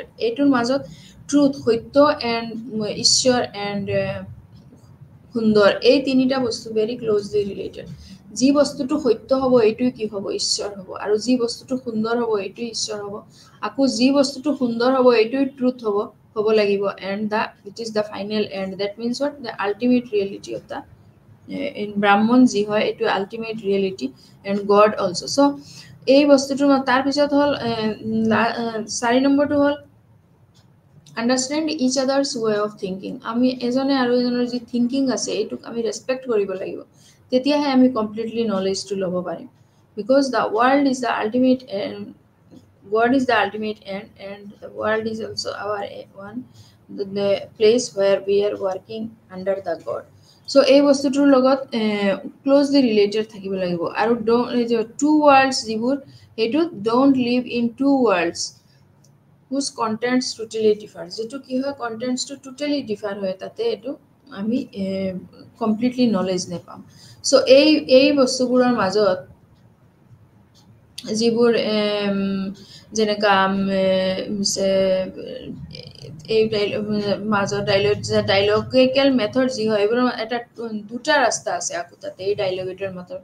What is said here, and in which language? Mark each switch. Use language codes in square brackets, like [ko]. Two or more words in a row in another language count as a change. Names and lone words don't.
[as] এইটোৰ মাজত ট্ৰুথ, সত্য এণ্ড ঈশ্বৰ এণ্ড সুন্দৰ, এই 3টা বস্তু [en] very closely related. [as] যি বস্তুটো সত্য হ'ব এইটোৱে কি হ'ব, ঈশ্বৰ হ'ব। আৰু যি বস্তুটো সুন্দৰ হ'ব এইটোৱে ঈশ্বৰ হ'ব। আকৌ যি বস্তুটো সুন্দৰ হ'ব এইটোৱে ট্ৰুথ হ'ব লাগিব। [en] and it is the final end, that means what, the ultimate reality of the Brahman [as] যি হয় এইটো [en] ultimate reality and God also'. [as] চ' এই বস্তুটো তাৰপিছত হ'ল 4 নম্বৰটো হ'ল [en] understand each other's way of thinking, [as] আমি এজনে আৰু এজনৰ যি থিংকিং আছে এইটোক আমি ৰেচপেক্ট কৰিব লাগিব, তেতিয়াহে আমি কমপ্লিটলি নলেজটো ল'ব পাৰিম। [en] because the world is the ultimate end, God is the ultimate end, and the world is also our one, the place where we are working under the God. [as] So এই বস্তুটোৰ লগত [en] closely related [as] থাকিব লাগিব। আৰু [en] two worlds [as] যিবোৰ, সেইটো [en] don't live in two worlds whose contents totally differ, [as] যিটো কি হয় [en] contents totally differ [as] হয়, তাতে এইটো আমি [en] completely knowledge [as] নাপাম। চ' এই বস্তুবোৰৰ মাজত যিবোৰ যেনেকা এই মাজত [en] dialogical method [as] যি হয় এইবোৰৰ এটা 2টা ৰাস্তা আছে আকৌ তাতে এই ডাইলগেটৰ মেথড।